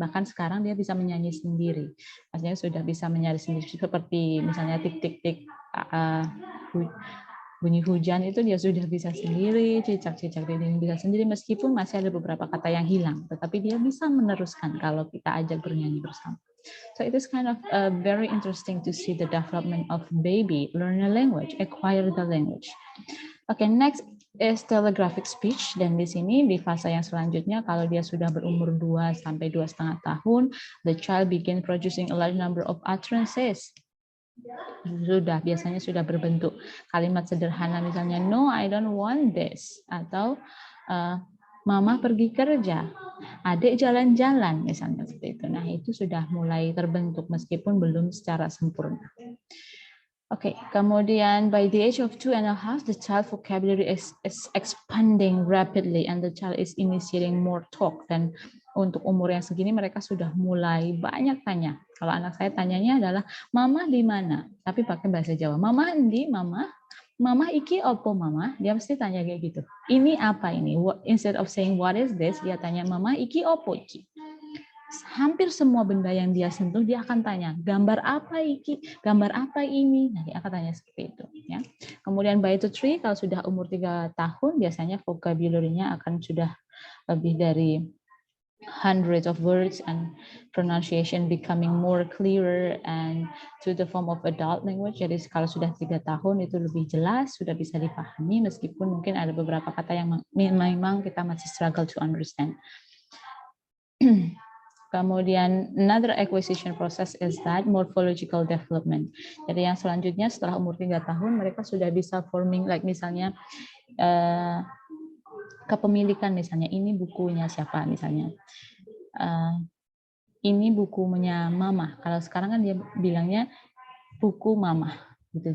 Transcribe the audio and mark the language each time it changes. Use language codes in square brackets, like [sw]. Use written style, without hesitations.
[id] Bahkan sekarang dia bisa menyanyi sendiri. Maksudnya sudah bisa menyanyi sendiri seperti misalnya tik tik tik bunyi hujan itu dia sudah bisa sendiri, cicak-cicak dia bisa sendiri meskipun masih ada beberapa kata yang hilang, tetapi dia bisa meneruskan kalau kita ajak bernyanyi bersama. [en] So it is kind of very interesting to see the development of baby learn a language, acquire the language. Okay, next is telegraphic speech, [id] dan di sini di fase yang selanjutnya kalau dia sudah berumur 2 sampai 2,5 tahun, [en] the child begin producing a large number of utterances. [id] Biasanya sudah berbentuk kalimat sederhana, misalnya [en] no, I don't want this, [id] atau mama pergi kerja, adik jalan-jalan, misalnya seperti itu. Nah, itu sudah mulai terbentuk meskipun belum secara sempurna. [en] Oke, kemudian by the age of 2.5, the child vocabulary is expanding rapidly and the child is initiating more talk. [id] Dan untuk umur yang segini mereka sudah mulai banyak tanya. Kalau anak saya tanyanya adalah, Mama di mana? Tapi pakai bahasa Jawa. Mama di, [jv] Mama iki opo mama? [id] Dia mesti tanya kayak gitu. Ini apa ini? Instead of saying [en] what is this, [id] dia tanya [jv] Mama iki opo iki. [id] Hampir semua benda yang dia sentuh dia akan tanya, gambar apa iki? Gambar apa ini? Nah, dia akan tanya seperti itu ya. Kemudian [en] by the 3, [id] kalau sudah umur 3 tahun biasanya vocabulary-nya akan sudah lebih dari [en] hundreds of words and pronunciation becoming more clearer and to the form of adult language. [id] Jadi kalau sudah 3 tahun itu lebih jelas, sudah bisa dipahami meskipun mungkin ada beberapa kata yang memang kita masih [en] struggle to understand. Kemudian another acquisition process is that morphological development. [id] Jadi yang selanjutnya setelah umur 3 tahun mereka sudah bisa [en] forming like [id] misalnya kepemilikan, misalnya ini bukunya siapa, misalnya ini bukunya mama. Kalau sekarang kan dia bilangnya buku mama gitu.